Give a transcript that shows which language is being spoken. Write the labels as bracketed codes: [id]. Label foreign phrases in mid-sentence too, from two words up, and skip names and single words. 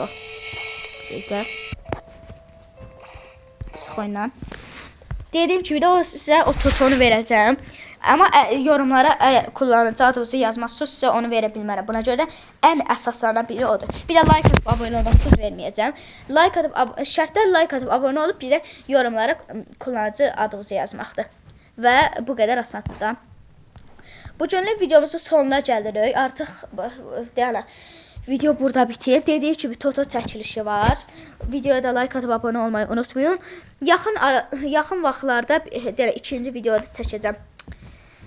[tr] Güzel. Sıx oynan. Dediğim gibi de size o Toto'nu verəcəm. Ama yorumlara kullanıcı adınızı yazmazsınız, size onu verebilmərəm. [az] Buna görə də ən əsaslardan biri odur. [tr] Bir de like atıp abone olmazsınız verməyəcəm. Like atıp şərtlər like atıp abone olup bir de yorumlara kullanıcı adınızı yazmaqdır. [az] Və bu qədər asandır da. Bugünlük videomuzun sonuna gəlirik. Artıq deyələ video burada bitir. Dediyim kimi Toto çəkilişi var. Videoya da like atıb abunə olmayı unutmayın. Yaxın vaxtlarda deyələ ikinci videoda çəkəcəm.